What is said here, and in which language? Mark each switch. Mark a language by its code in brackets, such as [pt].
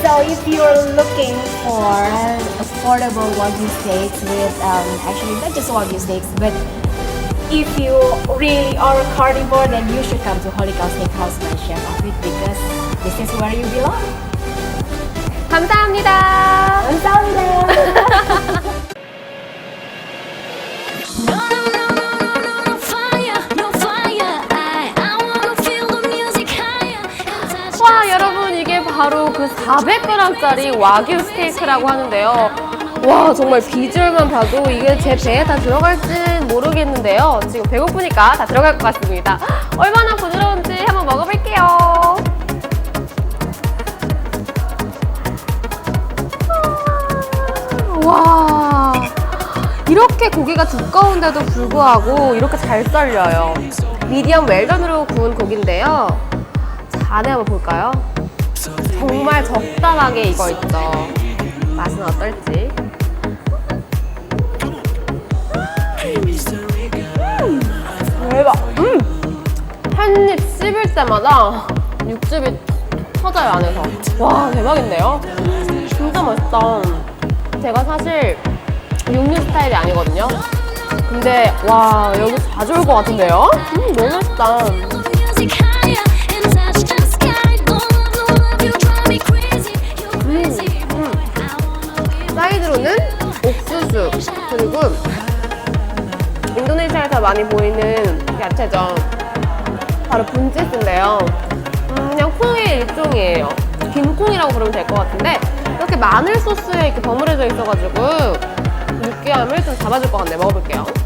[en] So if you're looking for affordable Wagyu steaks with actually not just Wagyu steaks, but if you really are a carnivore, then you should come to Holy Cow Steakhouse by Chef Alfred because this is where you belong. [ko] 감사합니다. 감사합니다. [en] No, no, no, no, no, no, no fire, no fire. I wanna feel the music higher and touch [ko] 와, 여러분, 이게 바로 그 400g짜리 와규 스테이크라고 하는데요. 와, 정말 비주얼만 봐도 이게 제 배에 다 들어갈진 모르겠는데요. 지금 배고프니까 다 들어갈 것 같습니다. 얼마나 부드러운지 한번 먹어볼게요. 와, 이렇게 고기가 두꺼운데도 불구하고 이렇게 잘 썰려요. 미디엄 웰던으로 구운 고기인데요. 자, 안에 한번 볼까요? 정말 적당하게 익어 있죠. 맛은 어떨지. 대박. 한 입 씹을 때마다 육즙이 터져요, 안에서. 와, 대박인데요? 진짜 맛있다. 제가 사실 육류 스타일이 아니거든요. 근데 와, 여기 자주 올 것 같은데요? 너무 맛있다. [en] the music higher and touch the sky. Don't love you, drive me crazy. You're crazy, boy. I wanna be [ko] 사이드로는 옥수수, 그리고 인도네시아에서 많이 보이는 야채죠. 바로 분치스인데요. 그냥 콩의 일종이에요. 긴 콩이라고 부르면 될 것 같은데 이렇게 마늘 소스에 이렇게 버무려져 있어가지고 느끼함을 좀 잡아줄 것 같네요. 먹어볼게요.